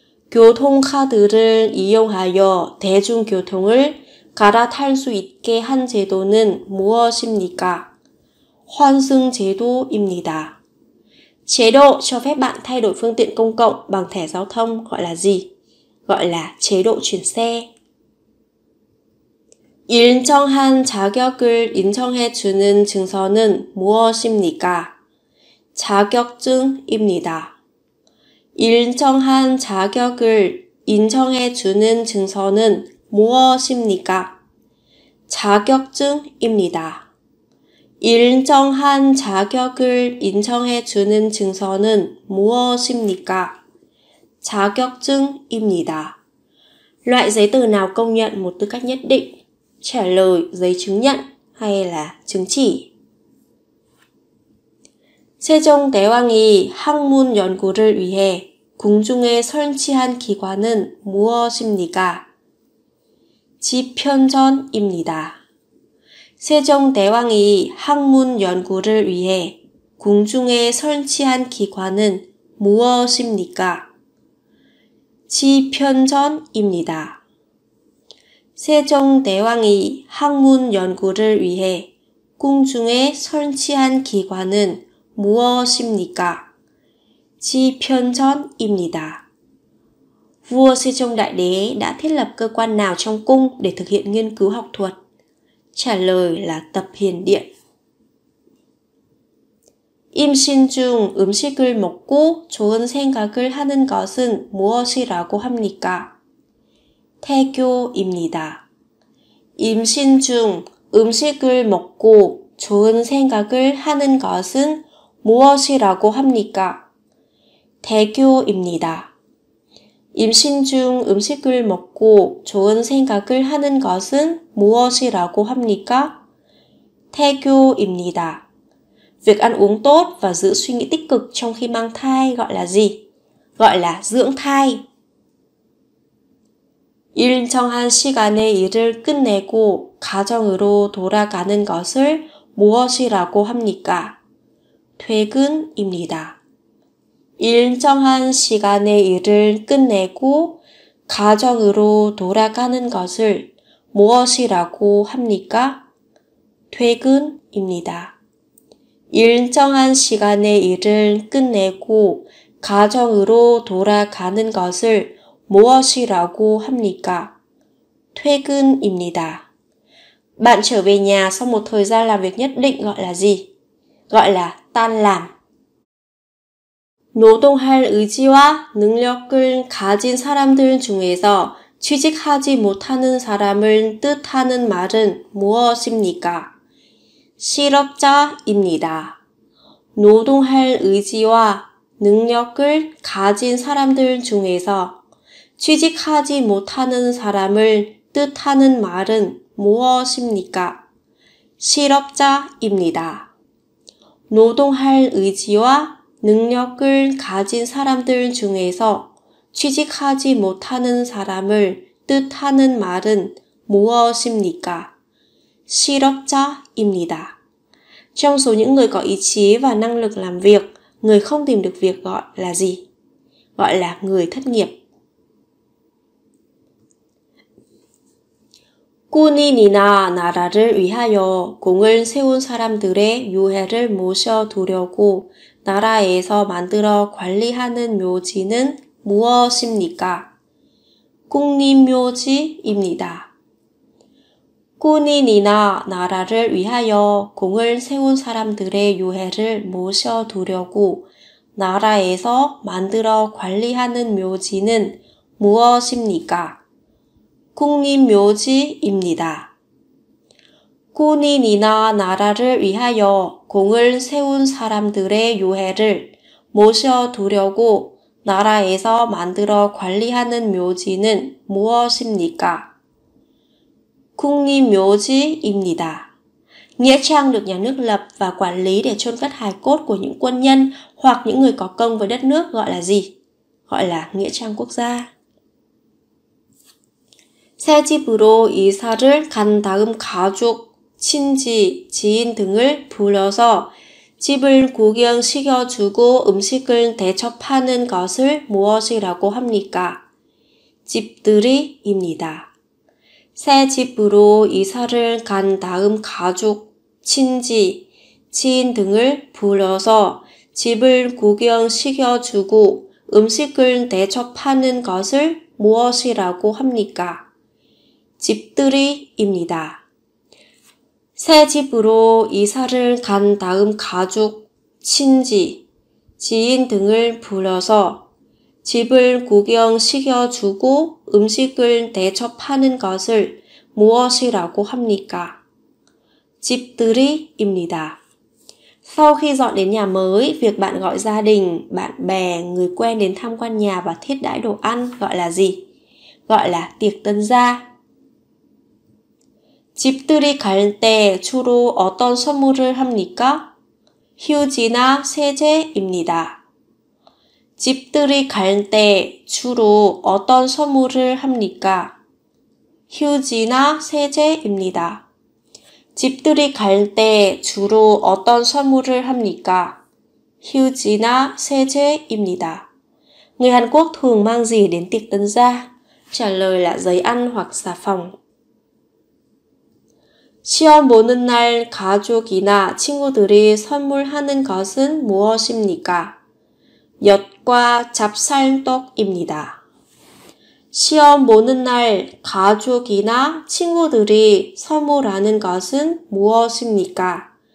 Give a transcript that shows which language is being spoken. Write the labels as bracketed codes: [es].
[ko] 교통카드를 이용하여 대중교통을 갈아탈 수 있게 한 제도는 무엇입니까? 환승제도입니다. [vi] Chế độ cho phép bạn thay đổi phương tiện công cộng bằng thẻ giao thông gọi là gì? Gọi là chế độ chuyển xe. [ko] 일정한 자격을 인정해주는 증서는 무엇입니까? 자격증입니다. 일정한 자격을 인정해주는 증서는 무엇입니까? 자격증입니다. 일정한 자격을 인정해주는 증서는 무엇입니까? 자격증입니다. [vi] Loại giấy tờ nào công nhận một tư cách nhất định? Trả lời giấy chứng nhận hay là chứng chỉ. [ko] 세종대왕이 학문 연구를 위해 궁중에 설치한 기관은 무엇입니까? 지편전입니다. 세종대왕이 학문 연구를 위해 궁중에 설치한 기관은 무엇입니까? 지편전입니다. 세종대왕이 학문 연구를 위해 궁중에 설치한 기관은 무엇입니까? 지편전입니다. [vi] Vua Sejong Đại Đế đã thiết lập cơ quan nào trong cung để thực hiện nghiên cứu học thuật? Trả lời là tập hiền điện. [ko] 임신 중 음식을 먹고 좋은 생각을 하는 것은 무엇이라고 합니까? 태교입니다. 임신 중 음식을 먹고 좋은 생각을 하는 것은 무엇이라고 합니까? 태교입니다. 임신 중 음식을 먹고 좋은 생각을 하는 것은 무엇이라고 합니까? 태교입니다. [vi] Việc ăn uống tốt và giữ suy nghĩ tích cực trong khi mang thai gọi là gì? Gọi là dưỡng thai. [ko] 일정한 시간에 일을 끝내고 가정으로 돌아가는 것을 무엇이라고 합니까? 퇴근입니다. 일정한 시간에 일을 끝내고 가정으로 돌아가는 것을 무엇이라고 합니까? 퇴근입니다. 일정한 시간에 일을 끝내고 가정으로 돌아가는 것을 무엇이라고 합니까? 퇴근입니다. [vi] Bạn trở về nhà sau một thời gian làm việc nhất định gọi là gì? Gọi là tan làm. [ko] 노동할 의지와 능력을 가진 사람들 중에서 취직하지 못하는 사람을 뜻하는 말은 무엇입니까? 실업자입니다. 노동할 의지와 능력을 가진 사람들 중에서 취직하지 못하는 사람을 뜻하는 말은 무엇입니까? 실업자입니다. 노동할 의지와 능력을 가진 사람들 중에서 취직하지 못하는 사람을 뜻하는 말은 무엇입니까? 실업자입니다. [vi] Trong số những người có ý chí và năng lực làm việc, người không tìm được việc gọi là gì? Gọi là người thất nghiệp. [ko] 군인이나 나라를 위하여 공을 세운 사람들의 유해를 모셔두려고 나라에서 만들어 관리하는 묘지는 무엇입니까? 국립묘지입니다. 군인이나 나라를 위하여 공을 세운 사람들의 유해를 모셔두려고 나라에서 만들어 관리하는 묘지는 무엇입니까? 국립묘지입니다. 군인이나 나라를 위하여 공을 세운 사람들의 유해를 모셔두려고 나라에서 만들어 관리하는 묘지는 무엇입니까? 국립묘지입니다. [vi] Nghĩa trang được nhà nước lập và quản lý để chôn cất hài cốt của những quân nhân hoặc những người có công với đất nước gọi là gì? Gọi là nghĩa trang quốc gia. [ko] 새 집으로 이사를 간 다음 가족, 친지, 지인 등을 불러서 집을 구경시켜주고 음식을 대접하는 것을 무엇이라고 합니까? 집들이입니다. 새 집으로 이사를 간 다음 가족, 친지, 지인 등을 불러서 집을 구경시켜주고 음식을 대접하는 것을 무엇이라고 합니까? 집들이입니다. 새 집으로 이사를 간 다음 가족, 친지, 지인 등을 불러서 집을 구경시켜주고 음식을 대접하는 것을 무엇이라고 합니까? 집들이입니다. [vi] Sau khi dọn đến nhà mới, việc bạn gọi gia đình, bạn bè, người quen đến tham quan nhà và thiết đãi đồ ăn gọi là gì? Gọi là tiệc tân gia. [ko] 집들이 갈 때 주로 어떤 선물을 합니까? 휴지나 세제입니다. 집들이 갈 때 주로 어떤 선물을 합니까? 휴지나 세제입니다. 집들이 갈 때 주로 어떤 선물을 합니까? 휴지나 세제입니다. [vi] Người Hàn Quốc thường mang gì đến tiệc tân gia? Trả lời là giấy ăn hoặc xà phòng. [ko] 시험 보는 날 가족이나 친구들이 선물하는 것은 무엇입니까? 엿과 찹쌀떡입니다. 시험 보는 날 가족이나 친구들이 선물하는 것은 무엇입니까?